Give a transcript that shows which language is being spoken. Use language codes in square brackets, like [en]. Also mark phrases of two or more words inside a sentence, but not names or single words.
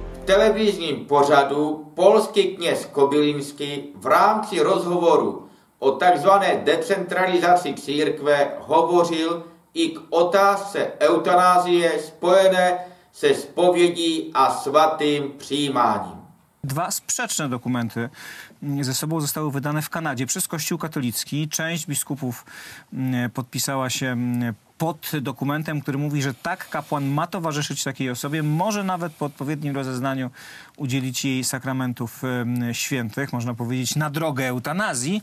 [cs] televizním pořadu polský kněz Kobyliński v rámci rozhovoru o takzvané decentralizaci církve hovořil i k otázce eutanázie spojené se spowiedí a svatým přijímáním. [pl] Dwa sprzeczne dokumenty ze sobą zostały wydane w Kanadzie przez Kościół katolicki. Część biskupów podpisała się pod dokumentem, który mówi, że tak, kapłan ma towarzyszyć takiej osobie, może nawet po odpowiednim rozeznaniu udzielić jej sakramentów świętych, można powiedzieć na drogę eutanazji.